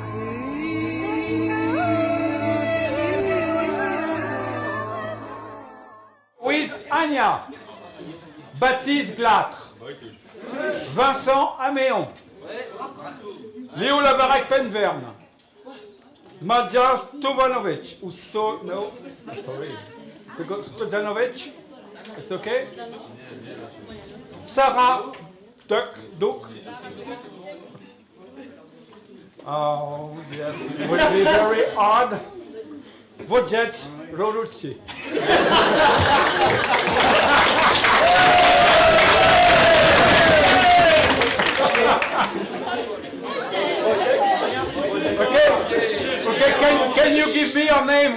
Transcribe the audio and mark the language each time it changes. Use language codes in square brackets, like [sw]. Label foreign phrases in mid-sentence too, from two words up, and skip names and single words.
[en] With Anya, Baptiste Glatre, Vincent Améon, Léo Lavarec-Penverne, Madja Stojanovic, ou Stojanovic, it's okay? Sarah Duck. Oh, yes, it would be very hard. Wojciech Rolucci. Okay, can you give me your name?